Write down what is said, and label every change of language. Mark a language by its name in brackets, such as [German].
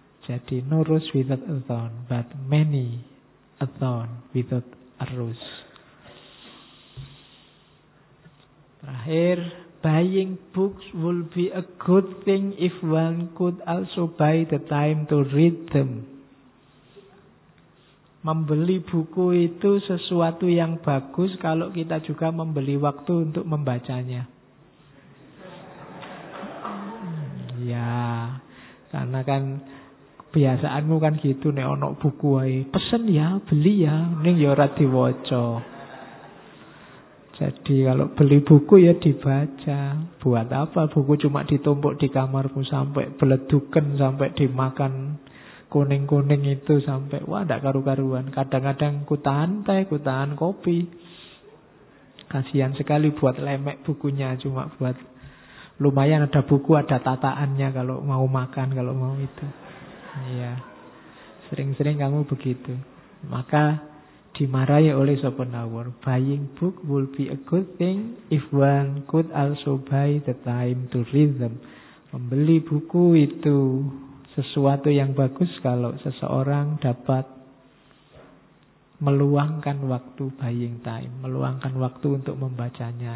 [English] Jadi no rose without a thorn, but many a thorn without a rose. Terakhir, buying books will be a good thing if one could also buy the time to read them. [Indonesian] Membeli buku itu sesuatu yang bagus kalau kita juga membeli waktu untuk membacanya. Ya, karena kan kebiasaanmu kan gitu, [Javanese] nek ono buku ae pesen ya, beli ya, ning ya ora diwaca. [Indonesian] Jadi kalau beli buku ya dibaca. Buat apa buku cuma ditumpuk di kamarmu sampai beleduken, sampai dimakan kuning-kuning itu, sampai wah gak karu-karuan. Kadang-kadang kutahan teh, kutahan kopi. Kasihan sekali buat lemek bukunya, cuma buat lumayan ada buku, ada tataannya kalau mau makan, kalau mau itu. Iya. Sering-sering kamu begitu. Maka dimarahi oleh Schopenhauer. [English] Buying book will be a good thing if one could also buy the time to read them. [Indonesian] Membeli buku itu sesuatu yang bagus kalau seseorang dapat meluangkan waktu, [English] buying time, [Indonesian] meluangkan waktu untuk membacanya.